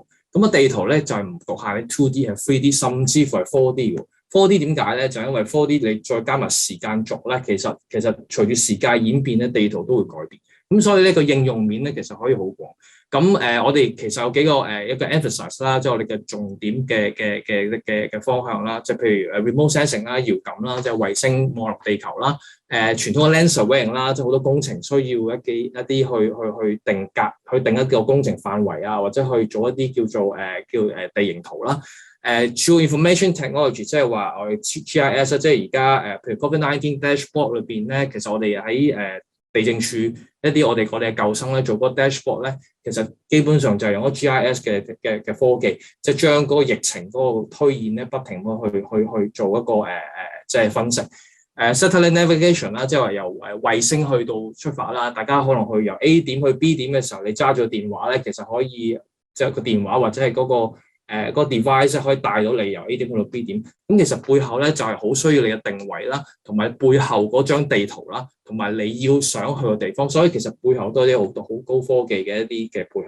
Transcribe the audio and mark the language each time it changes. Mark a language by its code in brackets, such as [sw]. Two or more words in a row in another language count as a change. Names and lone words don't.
[yue] 咁個地圖咧就係唔局限喺 2D 係 3D， 甚至乎係 4D 喎。4D 點解咧？就因為 4D 你再加埋時間軸咧，其實隨住時間演變咧，地圖都會改變。咁所以呢個應用面咧，其實可以好廣。咁我哋其實有幾個一個 emphasis 啦，即係我哋嘅重點嘅方向啦，即係譬如 [en] remote sensing [yue] 啦、遙感啦，即係衛星望落地球啦，傳統嘅 [en] land surveying [yue] 啦，即係好多工程需要一啲去定格，去定一個工程範圍啊，或者去做一啲叫做地形圖啦。 [en] Geo-Information Technology [yue] 即係話我哋 GIS 即係而家譬如 COVID-19 dashboard 裏邊咧，其實我哋喺地政署一啲我哋嘅舊生咧做嗰個 dashboard 咧，其實基本上就係用咗 GIS 嘅科技，即係將嗰個疫情嗰個推演咧，不停去做一個即係分析。 [en] Satellite navigation [yue] 啦，即係話由衛星去到出發啦，大家可能去由 A 點去 B 點嘅時候，你揸住個電話咧，其實可以即係個電話或者係嗰個 device 可以帶到你由 A 點去到 B 點。咁其實背後咧就係好需要你嘅定位啦，同埋背後嗰張地圖啦，同埋你要想去嘅地方。所以其實背後都係啲好多好高科技嘅一啲嘅配合。